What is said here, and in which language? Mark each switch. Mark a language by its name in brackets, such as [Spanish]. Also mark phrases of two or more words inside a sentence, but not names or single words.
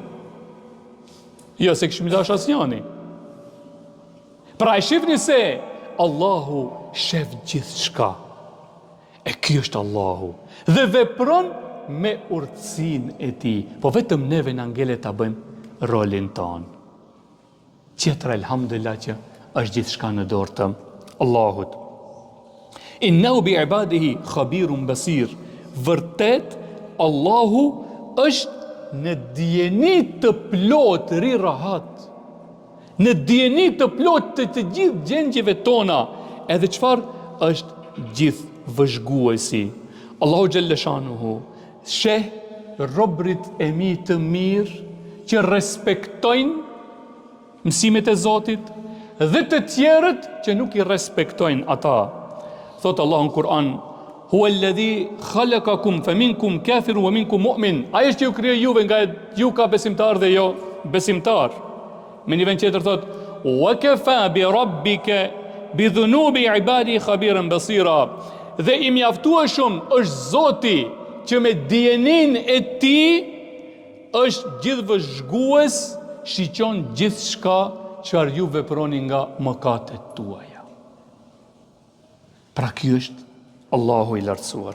[Albanian] Jo, se kështë dash asnjani. Pra e shifni se Allahu shef gjithë shka. E ky është Allahu. Dhe vepron me urtësinë e tij. Po vetëm neve na ngele ta bëjmë rolin ton. Tjetër elhamdulillah që është gjithë shka në dorë të Allahut. [Arabic] إنه بعباده خبير بصير. [Albanian] Vërtet Allahu është në dijeni të plot ri rahat. Në dijeni të plot të gjithë gjendjeve tona, edhe çfarë është gjithë vëzhguesi. Allahu xhalleshanuhu sheh robrit e mi të mirë që respektojnë mësimet e Zotit dhe të tjerët që nuk i respektojnë ata. Thot Allahu në Kur'an: [Arabic] "هو الذي خلقكم فمنكم كافر ومنكم مؤمن." [Albanian] Ai është që ju krijoi juve nga ju ka besimtar dhe jo besimtar. Me një vend tjetër thot: [Arabic] "وكفى بربك بذنوب عباده خبيرا بصيرا." [Albanian] Dhe i mjaftueshëm është Zoti që me dijenin e tij është gjithë vëzhgues, shiqon gjithçka çfarë ju veproni nga mëkatet tuaja. Pra ky është Allahu i lartësuar.